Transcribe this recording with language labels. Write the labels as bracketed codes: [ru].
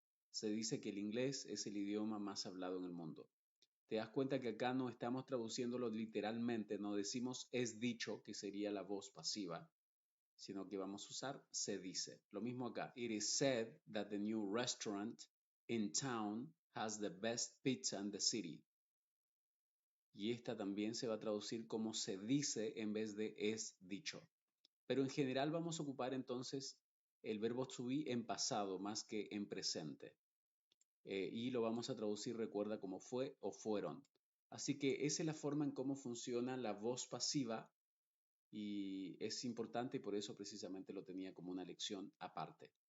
[es] Se dice que el inglés es el idioma más hablado en el mundo. Te das cuenta que acá no estamos traduciéndolo literalmente, no decimos es dicho, que sería la voz pasiva, sino que vamos a usar se dice. Lo mismo acá. [en] It is said that the new restaurant in town has the best pizza in the city. [es] Y esta también se va a traducir como se dice en vez de es dicho. Pero en general vamos a ocupar entonces el verbo to be en pasado más que en presente. Y lo vamos a traducir, recuerda, como fue o fueron. Así que esa es la forma en cómo funciona la voz pasiva y es importante y por eso precisamente lo tenía como una lección aparte.